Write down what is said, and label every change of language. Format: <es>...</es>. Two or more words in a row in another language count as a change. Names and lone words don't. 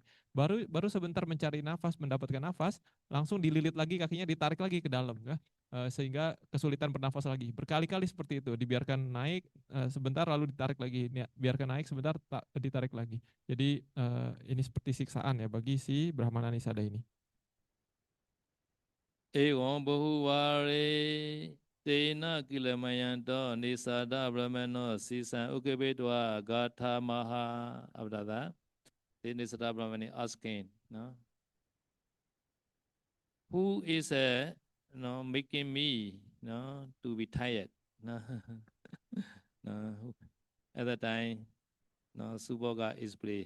<id>Baru sebentar mencari nafas, mendapatkan nafas, langsung dililit lagi kakinya, ditarik lagi ke dalam ya. Sehingga kesulitan bernafas lagi. Berkali-kali seperti itu, dibiarkan naik sebentar lalu ditarik lagi, biarkan naik sebentar ditarik lagi. Jadi ini seperti siksaan ya bagi si Brahmana Nisada ini.</id> <pi>Ewan bahuware tena kilamayanto nisada brahmano sisan ukebedwa gatha maha.</pi> <en>After that, the Nisada Brahmani asking, no, who is making me to be tired? No, no. At that time, no, Subhoga is play.</en>